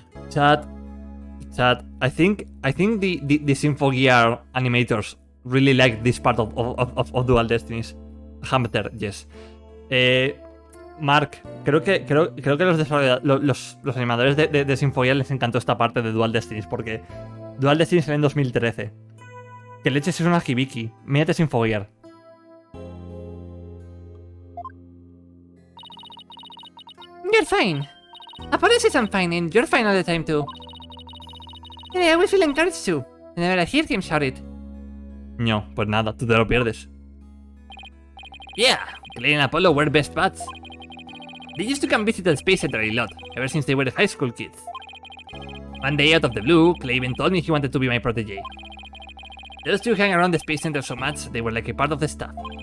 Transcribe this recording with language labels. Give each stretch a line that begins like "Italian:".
English: Chat, I think the Symphogear animators really like this part of Dual Destinies. Hamster, yes.
Spanish: Mark, creo que los animadores de Symphogear les encantó esta parte de Dual Destinies, porque Dual Destinies salió en 2013. Que leches es una Hibiki. Mírate Symphogear.
English: You're fine. Apollo says I'm fine, and you're fine all the time too. And I always feel encouraged too, whenever I hear him shout it.
Spanish: No, pues nada, tú te lo pierdes.
English: Yeah, Clay and Apollo were best buds. They used to come visit the Space Center a lot, ever since they were high school kids. One day out of the blue, Clay even told me he wanted to be my protege. Those two hang around the Space Center so much, they were like a part of the staff.